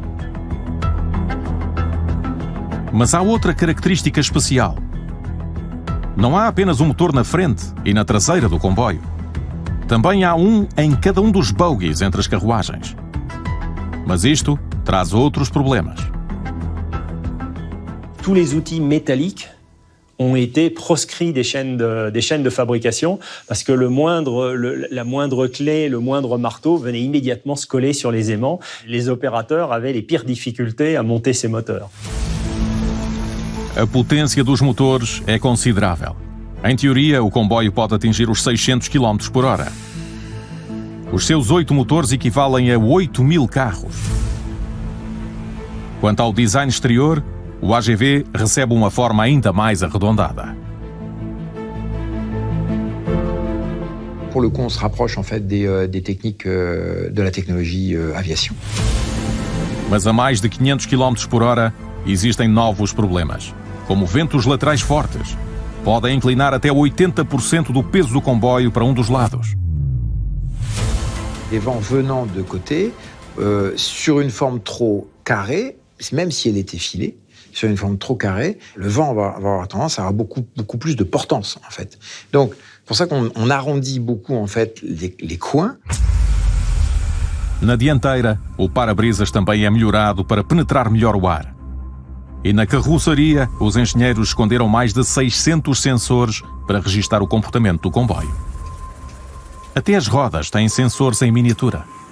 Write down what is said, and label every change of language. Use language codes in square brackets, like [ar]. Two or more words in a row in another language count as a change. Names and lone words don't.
[pt] Mas há outra característica especial. Não há apenas um motor na frente e na traseira do comboio. Também há um em cada um dos bogies entre as carruagens. Mas isto traz outros problemas. [fr] Tous les outils métalliques ont été proscrits des chaînes de fabrication parce que la moindre clé, le moindre marteau venait immédiatement se coller sur les aimants. Les opérateurs avaient les pires difficultés à monter ces moteurs. [pt] A potência dos motores é considerável. Em teoria, o comboio pode atingir os 600 km por hora. Os seus 8 motores equivalem a 8.000 carros. Quanto ao design exterior, o AGV recebe uma forma ainda mais arredondada. [fr] Pour le coup, on se rapproche en fait des techniques de la technologie aviation. [pt] Mas a mais de 500 km por hora, existem novos problemas, como ventos laterais fortes. Podem inclinar até 80% do peso do comboio para um dos lados. [fr] Les vents venant de côté, sur une forme trop carrée, même si elle était filée, sur une forme trop carrée, le vent va avoir tendance à avoir beaucoup plus de portance, en fait. Donc, c'est pour ça qu'on arrondit beaucoup, en fait, les coins. [pt] Na dianteira, o para-brisas também é melhorado para penetrar melhor o ar. E na carroçaria, os engenheiros esconderam mais de 600 sensores para registar o comportamento do comboio. Até as rodas têm sensores em miniatura.